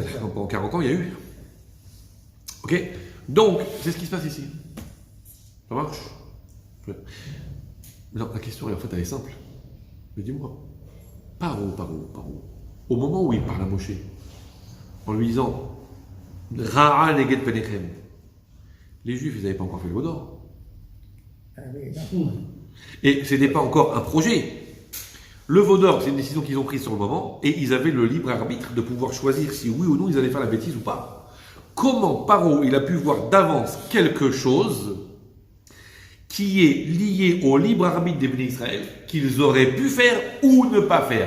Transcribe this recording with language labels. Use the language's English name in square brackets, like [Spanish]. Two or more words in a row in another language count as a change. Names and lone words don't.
[French] Pendant 40 ans, il y a eu. Ok? Donc, c'est ce qui se passe ici. Ça marche? Non, la question, en fait, elle est simple. Mais dis-moi, Paro. Au moment où il parle à Moshe, en lui disant [Hebrew] רעה נגד פניכם, [French] les Juifs, ils n'avaient pas encore fait le Vaudor. Ah oui, non. Et ce n'était pas encore un projet. Le Vaudor, c'est une décision qu'ils ont prise sur le moment, et ils avaient le libre arbitre de pouvoir choisir si oui ou non ils allaient faire la bêtise ou pas. Comment Paro, il a pu voir d'avance quelque chose qui est lié au libre arbitre des Bnei Israël, qu'ils auraient pu faire ou ne pas faire.